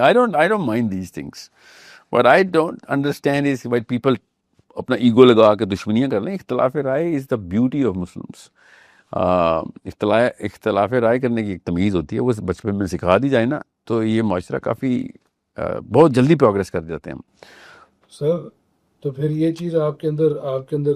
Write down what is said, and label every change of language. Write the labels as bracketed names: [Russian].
[English] I don't mind these things, but I don't understand is why people [Urdu] اپنا ego لگا کے دشمنیاں کر لیں. اختلاف رائے [English] Is the beauty of Muslims. [Urdu] اختلاف رائے کرنے کی ایک تمیز ہوتی ہے, وہ بچپن میں سکھا دی جائے نا تو یہ معاشرہ کافی بہت جلدی پروگریس کر جاتے ہیں ہم. سر تو پھر یہ چیز آپ کے اندر